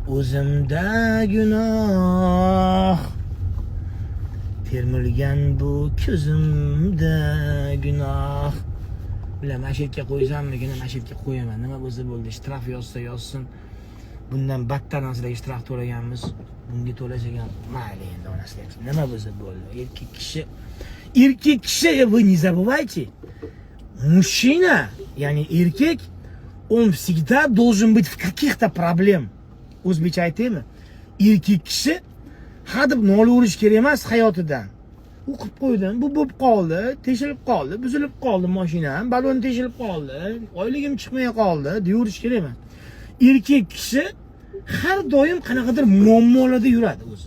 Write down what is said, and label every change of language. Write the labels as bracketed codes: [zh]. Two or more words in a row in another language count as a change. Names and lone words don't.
[uz] o'zimda gunoh, termilgan bu ko'zimda gunoh. Bilaman, mana shu yerga qo'ysammikin, mana shu yerga qo'yaman. Nima bo'lsa bo'ldi, shtraf yozsa yozsin. Bundan battar narsalarga shtraf to'laganmiz. Bunga to'lasak ham mayli endi onasiga. Nima bo'lsa bo'ldi. Erkek kishi, [ru] вы не забывайте, мужчина, [uz] ya'ni erkak, [ru] он всегда должен быть в каких-то проблем. [uz] O'zbekcha aytaymi? Erkak kishi hadeb nolaverish kerak emas hayotidan. U qilib qo'ydim, bu bo'lib qoldi, teshilib qoldi, buzilib qoldi mashinam, balon teshilib qoldi, oyligim chiqmay qoldi, deyverish kerak emas. Erkak kishi har doim qanaqadir muammolarda yuradi o'zi.